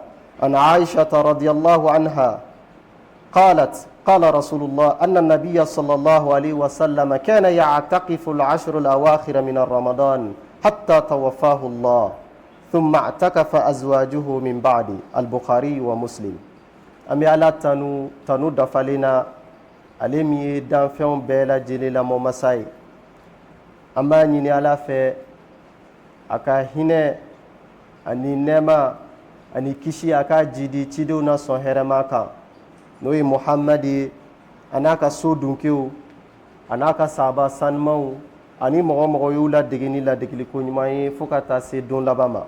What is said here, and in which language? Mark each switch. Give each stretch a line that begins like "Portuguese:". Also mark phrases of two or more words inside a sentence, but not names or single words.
Arabic: عن عائشة رضي الله عنها قالت: قال رسول الله أن النبي صلى الله عليه وسلم كان يعتكف العشر الأواخر من رمضان حتى توفاه الله ثم اعتكف أزواجه من بعد. البخاري ومسلم.
Bambara: Ami ala tanu dafalena ale min ye danfɛnw bɛɛ lajɛlen lamɔ masa ye. An b'a ɲini ala fɛ a ka hinɛ ani nɛɛma ani kisi a ka jidi cidenw na sɔn hɛrɛma kan n'o ye Muhamadi ye a n'a ka so dunkew a n'a ka sahaba sanumanw ani mɔgɔ mɔgɔ y'u ladege ni ladegeliko ɲuman ye fo ka taa se don laban ma.